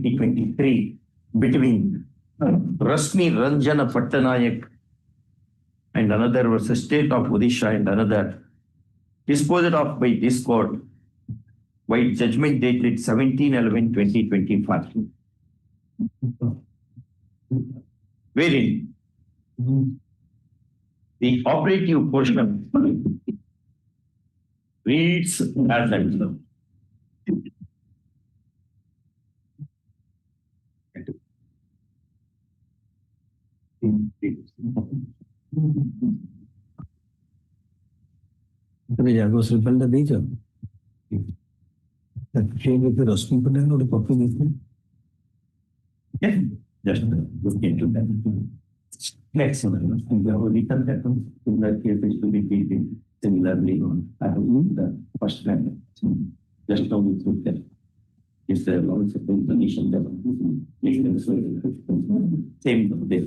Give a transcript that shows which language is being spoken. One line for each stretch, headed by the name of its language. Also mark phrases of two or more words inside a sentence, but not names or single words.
English: 2023 between Rasmi Ranjana Pattanayak and another versus State of Odisha, and another disposed of by this court by judgment dated 17/11/2025, wherein the operative portion reads as under.
Odia: ରିପୋର୍ଟଟା ଦେଇଛ ରଶ୍ମି ପଣ୍ଡା ଗୋଟେ କପି ଦେଇଥିଲି।
English: Yeah, just look into that. Next, we have written that similar cases to be treated similarly. I have used the first line. Just now we took that. Is there also a condition that same there?